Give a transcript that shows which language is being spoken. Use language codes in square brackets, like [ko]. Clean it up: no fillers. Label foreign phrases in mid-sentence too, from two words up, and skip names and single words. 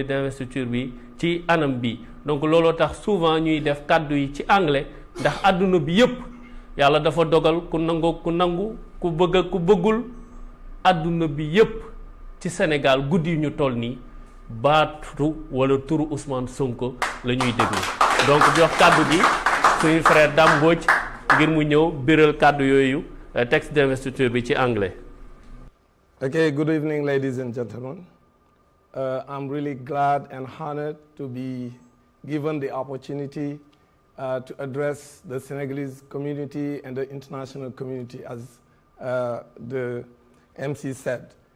[wo] d'investiture bi ci anam bi donc looloo tax souvent ñuy def kàddu yi ci anglais ndax àdduna bi yépp yàlla dafa dogal ku nangoo ku nangu ku bëgg ak ku bëggul àdduna bi yépp ci Sénégal guddi yu ñu toll nii baatu wala turu Ousmane Sonko la ñuy déglu donc jox kàddu gi suñu frère Dame Mbodj ngir mu ñëw biral kàddu yooyu [fr] texte d'investiture [wo] bi ci anglais. [en] Okay, good evening, ladies and gentlemen. I'm really glad and honored to be given the opportunity to address the Senegalese community and the international community, as the MC said.